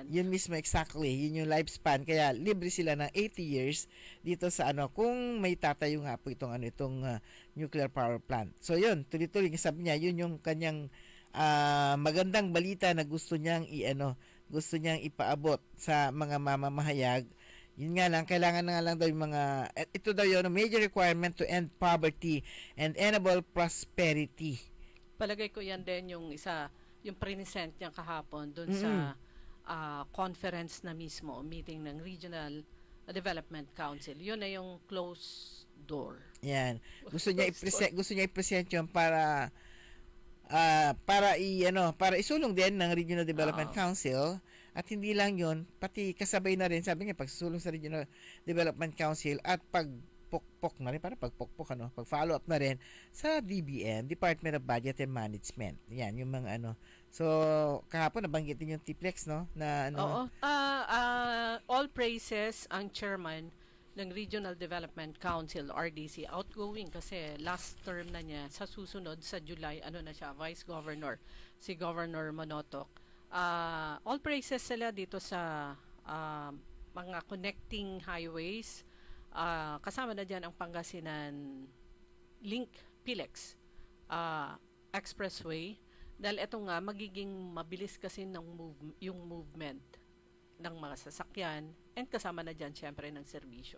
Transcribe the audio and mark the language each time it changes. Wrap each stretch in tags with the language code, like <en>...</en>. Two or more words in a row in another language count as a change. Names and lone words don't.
<tl>Yun mismo, exactly, yun yung lifespan. Kaya libre sila ng 80 years dito sa kung may tatayo nga po itong nuclear power plant. So yun, tuloy-tuloy, sabi niya, yun yung kanyang magandang balita na gusto niyang ipaabot sa mga mamamahayag. Yun nga lang, kailangan na nga lang daw yung ito daw yun,</tl> <en>major requirement to end poverty and enable prosperity.</en> <tl>Palagay ko yan din yung present niya kahapon doon sa conference na mismo, meeting ng Regional Development Council. Yun na yung</tl> <en>closed door.</en> <tl>Yan. Gusto niya i-present yun para isulong din ng Regional Development Council. At hindi lang yon, pati kasabay na rin, sabi niya, pagsusulong sa Regional Development Council at pagpokpok na rin, parang pagpokpok, pag-follow up na rin sa DBM, Department of Budget and Management. Yan, yung mga So, kahapon nabanggit din yung TPLEX, no? Na Oo.</tl> <en>All praises</en> <tl>ang chairman ng Regional Development Council, RDC, outgoing kasi</tl> <en>last term</en> <tl>na niya. Sa susunod, sa July, na siya, Vice Governor, si Governor Monotok.</tl> <en>All praises</en> <tl>sila dito sa mga</tl> <en>connecting highways.</en> <tl>Kasama na dyan ang Pangasinan Link PLEX Expressway. Dahil ito nga, magiging mabilis kasi yung movement ng mga sasakyan and kasama na dyan syempre ng serbisyo.</tl>